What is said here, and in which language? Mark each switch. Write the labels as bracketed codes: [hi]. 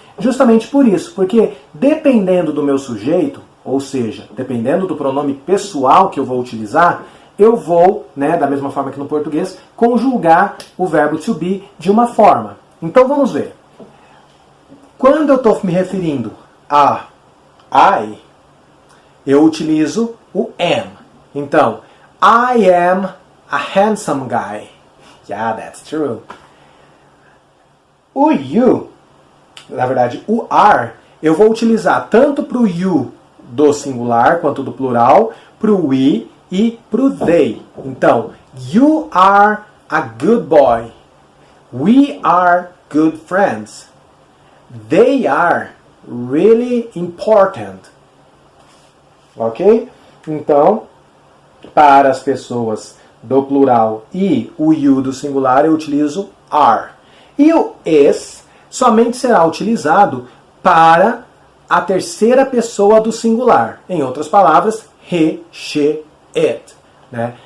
[pt] Justamente por isso, porque dependendo do meu sujeito, ou seja, dependendo do pronome pessoal que eu vou utilizar, eu vou, né, da mesma forma que no português, conjugar o verbo to be de uma forma. Então vamos ver. Quando eu estou me referindo a I, eu utilizo o am. Então, [en] I am a handsome guy. Yeah, that's true. [pt] O you, na verdade, o are, eu vou utilizar tanto para o you do singular quanto do plural, para o we e para o they. Então, [en] you are a good boy. We are good friends. They are really important. Ok? [pt] Então, para as pessoas do plural e o you do singular, eu utilizo are. E o is somente será utilizado para a terceira pessoa do singular. Em outras palavras, he, she, it. Né?